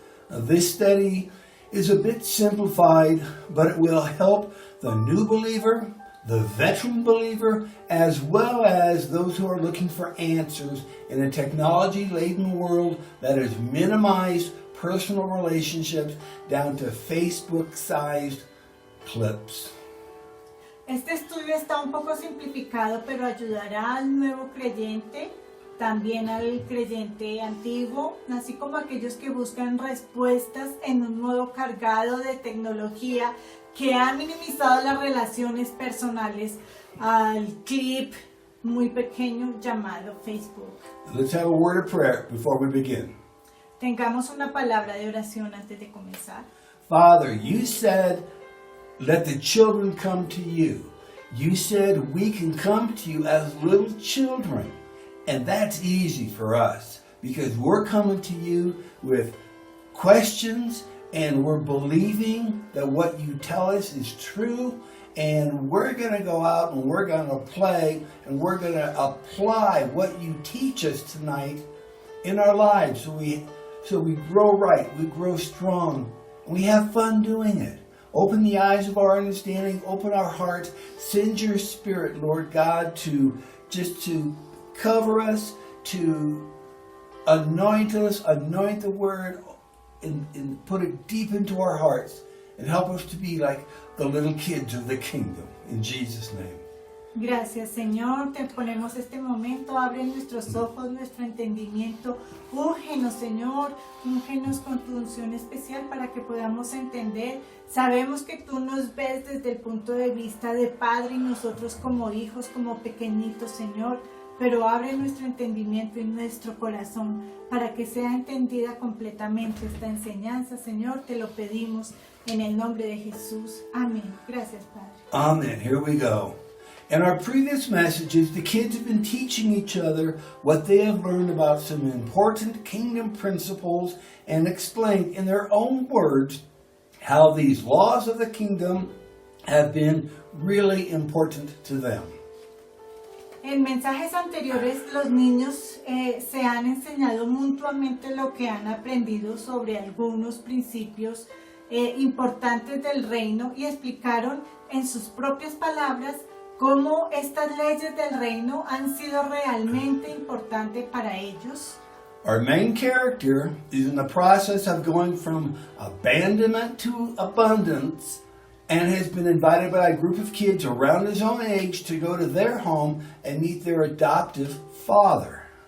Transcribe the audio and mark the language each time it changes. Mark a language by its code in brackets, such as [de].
[en] This study is a bit simplified, but it will help the new believer, the veteran believer, as well as those who are looking for answers in a technology-laden world that has minimized personal relationships down to Facebook-sized clips. [es] Este estudio está un poco simplificado, pero ayudará al nuevo creyente, también al creyente antiguo, así como aquellos que buscan respuestas en un mundo cargado de tecnología que ha minimizado las relaciones personales al clip muy pequeño llamado Facebook. [en] Let's have a word of prayer before we begin. [es] Tengamos una palabra de oración antes de comenzar. [en] Father, you said, let the children come to you. You said we can come to you as little children. And that's easy for us because we're coming to you with questions and we're believing that what you tell us is true, and we're going to go out and we're going to play and we're going to apply what you teach us tonight in our lives so we grow right, we grow strong, and we have fun doing it. Open the eyes of our understanding, open our hearts, send your Spirit, Lord God, to cover us, to anoint the word, and put it deep into our hearts, and help us to be like the little kids of the kingdom. In Jesus' name. [es] Gracias, Señor. Te ponemos este momento. Abre nuestros ojos, nuestro entendimiento. Úngenos, Señor. Úngenos con tu unción especial para que podamos entender. Sabemos que tú nos ves desde el punto de vista de Padre y nosotros como hijos, como pequeñitos, Señor. Pero abre nuestro entendimiento y nuestro corazón para que sea entendida completamente esta enseñanza, Señor. Te lo pedimos en el nombre de Jesús. Amén. Gracias, Padre. [en] Amen. Here we go. In our previous messages, the kids have been teaching each other what they have learned about some important kingdom principles and explained in their own words how these laws of the kingdom have been really important to them. [es] En mensajes anteriores, los niños se han enseñado mutuamente lo que han aprendido sobre algunos principios importantes del reino y explicaron en sus propias palabras cómo estas leyes del reino han sido realmente importantes para ellos. [en] Our main character is in the process of going from abandonment to abundance, and has been invited by a group of kids around his own age to go to their home and meet their adoptive father.